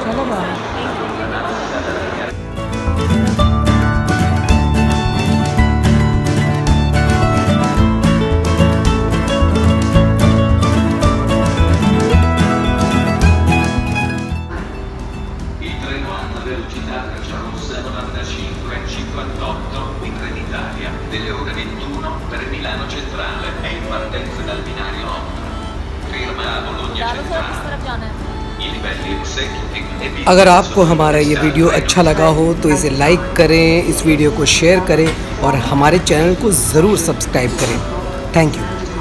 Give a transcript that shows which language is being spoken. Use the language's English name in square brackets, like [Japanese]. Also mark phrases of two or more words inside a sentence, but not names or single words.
[Hindi] चलो बाहर। [Italian] Il treno a alta velocità Rossa 95 58 di Trenitalia delle ore 21 per Milano Centrale è in partenza dal binario 8. [Hindi] अगर आपको हमारा ये वीडियो अच्छा लगा हो तो इसे लाइक करें, इस वीडियो को शेयर करें और हमारे चैनल को ज़रूर सब्सक्राइब करें। [English] Thank you.